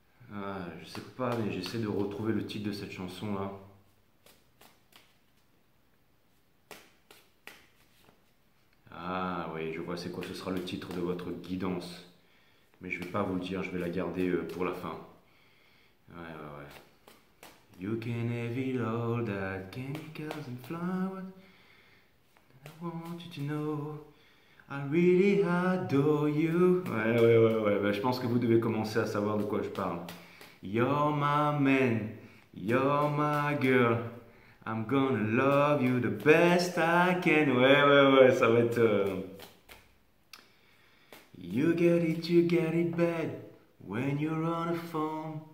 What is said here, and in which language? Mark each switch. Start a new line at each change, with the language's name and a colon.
French: Je sais pas, mais j'essaie de retrouver le titre de cette chanson là. Ah oui, je vois c'est quoi, ce sera le titre de votre guidance. Mais je vais pas vous le dire, je vais la garder pour la fin. Ouais.
English: You can have it all that candy, cars and flowers. I want you to know I really adore you.
French: Ouais. Bah, je pense que vous devez commencer à savoir de quoi je parle.
English: You're my man, you're my girl. I'm gonna love you the best I can.
French: Ouais, ça va être.
English: You get it bad when you're on the phone.